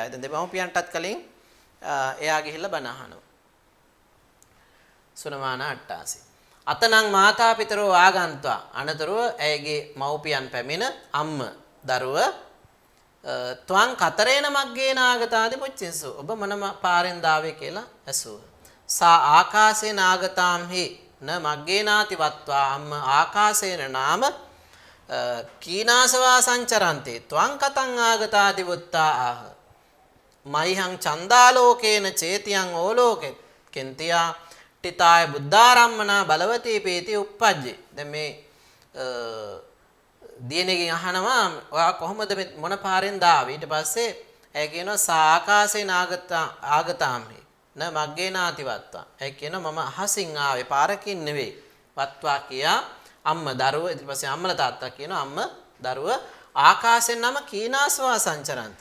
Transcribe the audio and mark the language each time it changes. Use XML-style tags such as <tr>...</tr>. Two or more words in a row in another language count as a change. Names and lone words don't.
<si>දැන් දෙමව්පියන්ටත් කලින් එයා ගිහිල්ලා බණ අහනවා.</si> <pi>සුනමාන අට්ඨාසි. අතනං මාතා පිතරෝ ආගන්ත්වා</pi> <si>අනතුරුව ඇයගේ මව්පියන් පැමිණ</si> <pi>අම්ම දරුව ත්වං කතරේන මග්ගේන ආගතාදි පුච්චින්සු</pi> <si>ඔබ මොන පාරෙන් දාවේ කියලා ඇසුව.</si> <pi>සා ආකාශේන ආගතාම්හි න මග්ගේනාති වත්වා අම්ම ආකාශේන නාම කීනාසවා සංචරන්ති ත්වං කතං ආගතාදි වුත්තා ආහ මයිහං චන්දාලෝකේන චේතියං ඕලෝකෙ කෙන්තියා ටිතාය බුද්ධාරම්මනා බලවතී පීති උප්පජ්ජේ.</pi> <si>දැන් මේ දියණියගෙන් අහනවා ඔයා කොහොමද මොන පාරෙන් දාවේ? ඊට පස්සේ ඇය කියනවා</si> <pi>සාකාසේ ආගතාම්හි න මග්ගේ නාතිවත්වා.</pi> <si>ඇය කියනවා මම අහසින් ආවේ පාරකින් නෙවෙයි. වත්වා කියා අම්ම දරුව ඊට පස්සේ අම්මලා තාත්තා කියනවා අම්ම දරුව ආකාශයෙන් නම</si> <pi>කීනාසවා සංචරන්ති.</pi>